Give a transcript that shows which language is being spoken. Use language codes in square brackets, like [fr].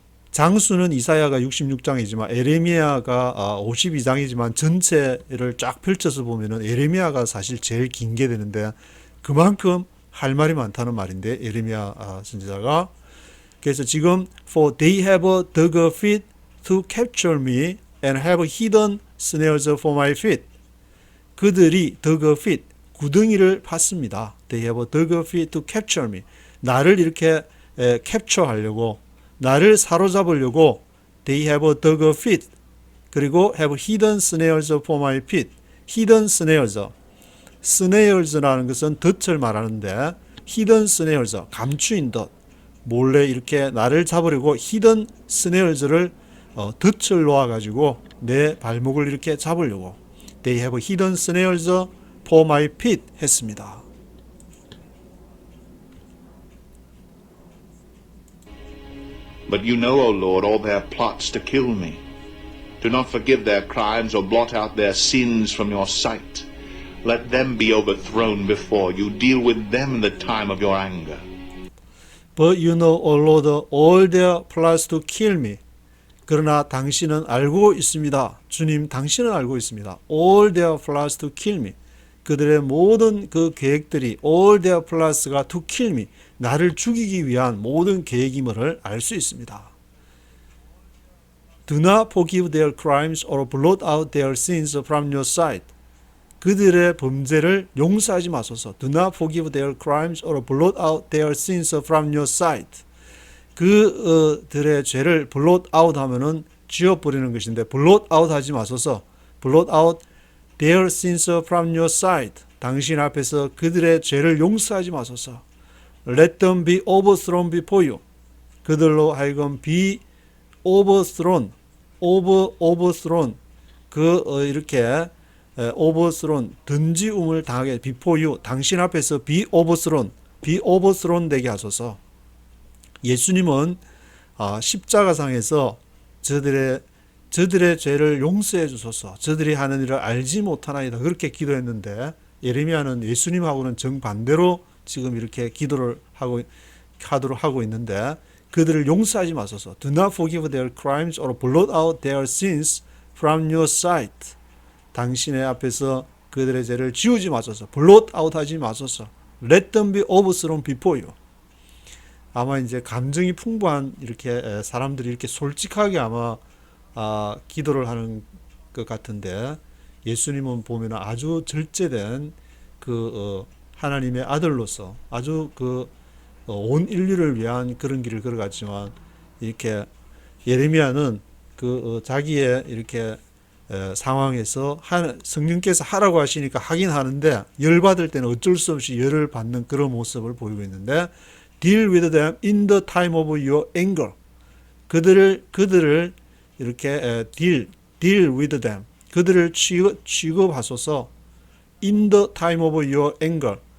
[ko] 장수는 이사야가 66장이지만 예레미야가 52장이지만 전체를 쫙 펼쳐서 보면은 예레미야가 사실 제일 긴 게 되는데 그만큼 할 말이 많다는 말인데 예레미야 선지자가 그래서 지금 [en] for they have dug a pit to capture me and have hidden snares for my feet [ko] 그들이 [en] dug a pit [ko] 구덩이를 팠습니다. [en] They have dug a pit to capture me [ko] 나를 이렇게 캡처하려고 나를 사로잡으려고 [en] they have dug a pit [ko] 그리고 [en] have hidden snares for my feet hidden snares라는 [ko] 것은 덫을 말하는데 [en] hidden snares [ko] 감추인 덫 몰래 이렇게 나를 잡으려고 [en] hidden snares를 [ko] 덫을 놓아가지고 내 발목을 이렇게 잡으려고 [en] they have hidden snares for my feet [ko] 했습니다. [en] But you know, O Lord, all their plots to kill me. Do not forgive their crimes or blot out their sins from your sight. Let them be overthrown before you. Deal with them in the time of your anger. But you know, O Lord, all their plots to kill me. [ko] 그러나 당신은 알고 있습니다. 주님, 당신은 알고 있습니다. [en] All their plots to kill me. [ko] 그들의 모든 그 계획들이 [en] all their plots가 to kill me. [ko] 나를 죽이기 위한 모든 계획임을 알 수 있습니다. [en] Do not forgive their crimes or blot out their sins from your sight. [ko] 그들의 범죄를 용서하지 마소서. [en] Do not forgive their crimes or blot out their sins from your sight. [ko] 그들의 죄를 [en] blot out [ko] 하면은 지워버리는 것인데 blot out 하지 마소서. [en] blot out their sins from your sight. [ko] 당신 앞에서 그들의 죄를 용서하지 마소서. [en] Let them be overthrown before you. [ko] 그들로 하여금 [en] be overthrown, overthrown. [ko] 이렇게 overthrown, 던지움을 당하게 [en] before you. [ko] 당신 앞에서 [en] be overthrown [ko] 되게 하소서. 예수님은 십자가상에서 저들의 죄를 용서해 주소서. 저들이 하는 일을 알지 못하나이다. 그렇게 기도했는데 예레미야는 예수님하고는 정반대로 지금 이렇게 기도를 하도록 하고 있는데 그들을 용서하지 마소서. [en] Do not forgive their crimes or blot out their sins from your sight. [ko] 당신의 앞에서 그들의 죄를 지우지 마소서. [en] blot out [ko] 하지 마소서. [en] Let them be overthrown before you. [ko] 아마 이제 감정이 풍부한 이렇게 사람들이 이렇게 솔직하게 아마 기도를 하는 것 같은데 예수님은 보면 아주 절제된 그 하나님의 아들로서 아주 온 인류를 위한 그런 길을 걸어갔지만 이렇게 예레미야는 자기의 이렇게 상황에서 성령께서 하라고 하시니까 하긴 하는데 열받을 때는 어쩔 수 없이 열을 받는 그런 모습을 보이고 있는데 [en] Deal with them in the time of your anger. [ko] 그들을 이렇게 [en] deal with them. [ko] 그들을 취급하소서. [en] In the time of your anger.